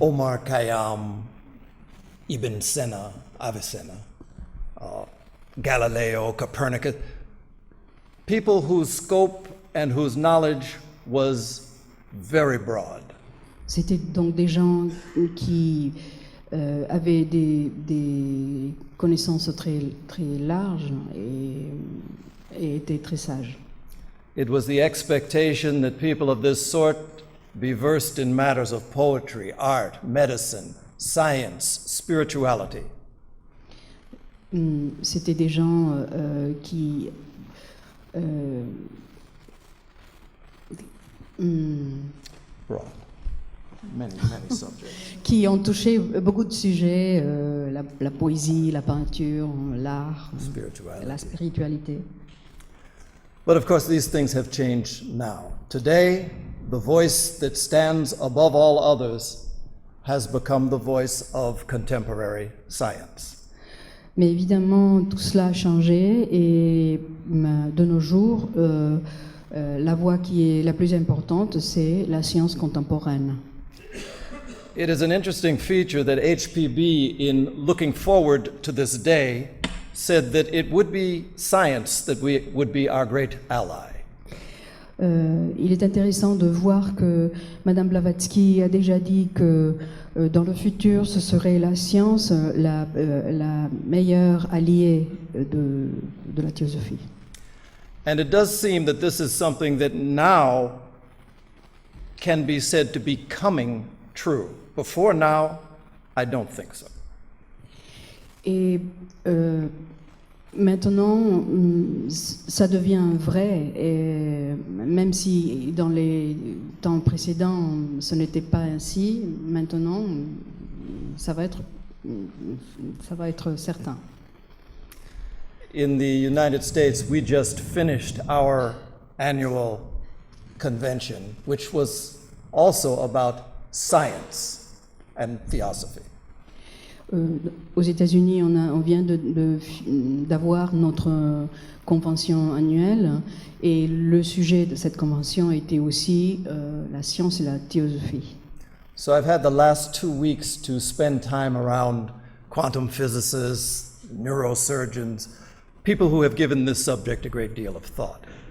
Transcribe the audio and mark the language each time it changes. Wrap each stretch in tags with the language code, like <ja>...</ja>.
<en>Omar Khayyam, Ibn Sina, Avicenna, Galileo, Copernicus, people whose scope and whose knowledge was very broad.</en> <fr>C'était donc des gens qui avaient des connaissances très, très larges et étaient très sages.</fr> <en>It was the expectation that people of this sort be versed in matters of poetry, art, medicine, science, spirituality.</en> <fr>C'était des gens qui</fr> <en>Broad. Many subjects.</en> <fr>qui ont touché beaucoup de sujets, la poésie, la peinture, l'art, la spiritualité.</fr> <en>But of course, these things have changed now. Today, the voice that stands above all others has become the voice of contemporary science.</en> <fr>Mais évidemment, tout cela a changé et de nos jours, la voix qui est la plus importante, c'est la science contemporaine.</fr> <en>It is an interesting feature that HPB, in looking forward to this day, said that it would be science that would be our great ally.</en> <fr>Il est intéressant de voir que Madame Blavatsky a déjà dit que dans le futur, ce serait la science la meilleure alliée de la théosophie.</fr> <en>And it does seem that this is something that now can be said to be coming true. Before now, I don't think so.</en> <fr>Et Maintenant, ça devient vrai, et même si dans les temps précédents ce n'était pas ainsi, maintenant ça va être certain.</fr> <en>In the United States, we just finished our annual convention, which was also about science and theosophy.</en> <fr>Aux États-Unis, on vient d'avoir notre convention annuelle, et le sujet de cette convention était aussi la science et la théosophie.</fr> <en>So I've had the last 2 weeks to spend time around quantum physicists, neurosurgeons, people who have given this subject a great deal of thought.</en>